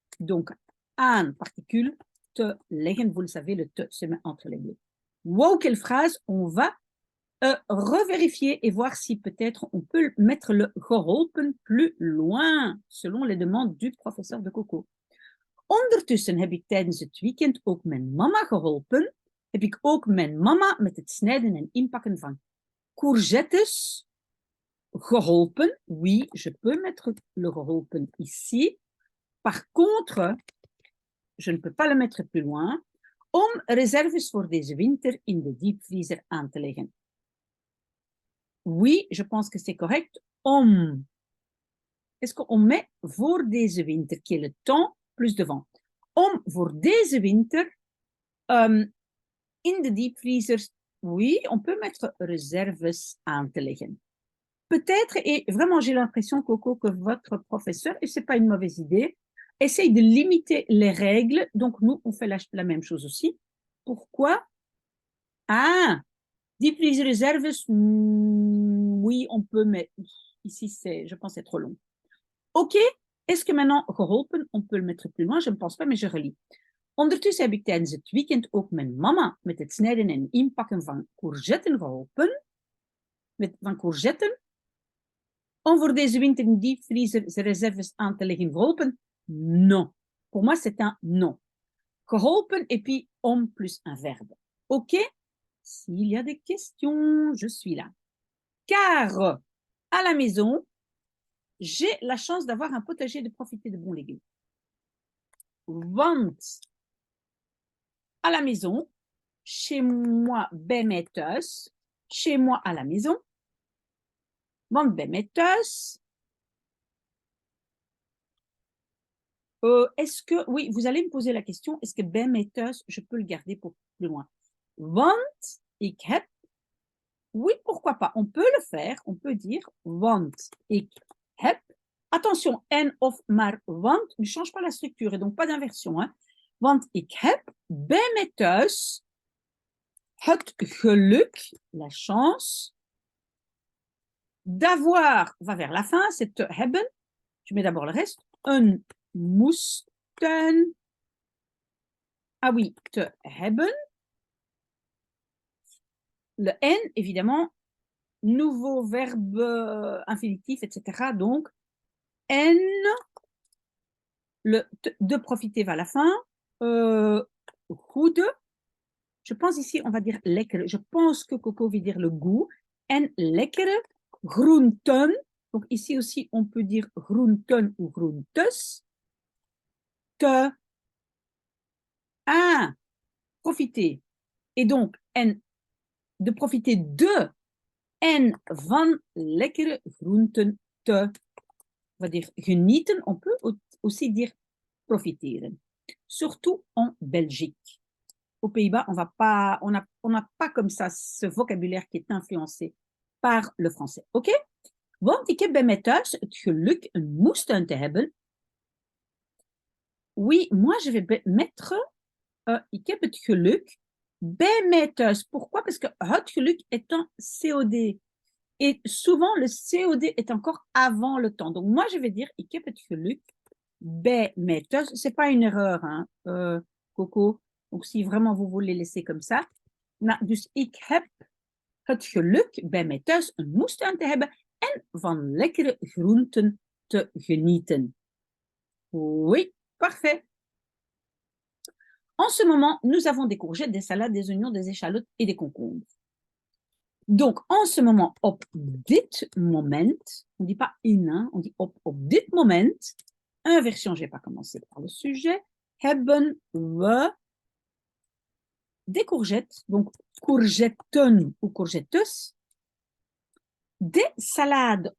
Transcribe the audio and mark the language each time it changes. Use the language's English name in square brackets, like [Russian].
[French] Donc, aan, particule, te leggen, vous le savez, le te se met entre les deux. Wow, quelle phrase! On va revérifier et voir si peut-être on peut mettre le geholpen plus loin, selon les demandes du professeur de Coco. [Dutch] Ondertussen heb ik tijdens het weekend ook mijn mama geholpen. Heb ik ook mijn mama met het snijden en inpakken van courgettes geholpen. [French] Oui, je peux mettre le geholpen ici. Par contre, je ne peux pas le mettre plus loin, om reserves voor deze winter in de diepvriezer aan te leggen. Oui, je pense que c'est correct. Om. Est-ce qu'on met voor deze winter, qui est le temps plus devant? [Dutch] Om voor deze winter in de diepvriezer, oui, on peut mettre réserves aan te leggen. [French] Peut-être, et vraiment j'ai l'impression, Coco, que votre professeur, et ce n'est pas une mauvaise idée, essaye de limiter les règles. Donc, nous, on fait la même chose aussi. Pourquoi? Ah, diepvriezer réserves, oui, on peut, mais ici, je pense, c'est trop long. OK, est-ce que maintenant, geholpen, on peut le mettre plus loin? Je ne pense pas, mais je relis. [Dutch] Ondertussen heb ik tijdens het weekend ook mijn mama met het snijden en inpakken van courgetten geholpen. Van courgetten. Om voor deze winter in diepvriezer réserves aan te leggen geholpen? [French] Non. Pour moi, c'est un non. Geholpen et puis om plus un verbe. OK? S'il y a des questions, je suis là. Car à la maison, j'ai la chance d'avoir un potager et de profiter de bons légumes. Want à la maison, chez moi, bij mij thuis, chez moi à la maison, want bij mij thuis. Est-ce que, oui, vous allez me poser la question, est-ce que bij mij thuis, je peux le garder pour plus loin? Want ik heb, oui, pourquoi pas, on peut le faire, on peut dire, want ik heb, attention, en of maar want ne change pas la structure et donc pas d'inversion, hein. Want ik heb bij mij thuis het geluk, la chance, d'avoir, va vers la fin, c'est te hebben, je mets d'abord le reste, een moesten, ah oui, te hebben, le N, évidemment, nouveau verbe infinitif, etc. Donc, N, le de profiter va à la fin, goede. Je pense ici, on va dire lekkere. Je pense que Coco veut dire le goût. En lekkere groenten. Donc ici aussi, on peut dire groenten ou groentes. Te. Ah, profiter. Et donc, en de profiter de en van lekkere groenten te. On va dire genieten. On peut aussi dire profiteren. Surtout en Belgique. Aux Pays-Bas, on n'a pas comme ça ce vocabulaire qui est influencé par le français. OK? [Dutch] Want ik heb bij mij thuis het geluk een moestuin te hebben. Oui, moi je vais mettre ik heb het geluk bij mij thuis. [French] Pourquoi? Parce que het geluk est un COD. Et souvent, le COD est encore avant le temps. Donc, moi, je vais dire, ik heb het geluk bij mij thuis. Ce n'est pas une erreur, hein, Coco. Donc, si vraiment vous voulez laisser comme ça. [Dutch] Nou, dus ik heb het geluk bij mij thuis een moestuin te hebben en van lekkere groenten te genieten. [French] Oui, parfait. En ce moment, nous avons des courgettes, des salades, des oignons, des échalotes et des concombres. Donc, en ce moment, op dit moment, on ne dit pas in, hein, on dit op dit moment, inversion, je ne vais pas commencer par le sujet, hebben we des courgettes, donc courgetten ou courgettes, des salades.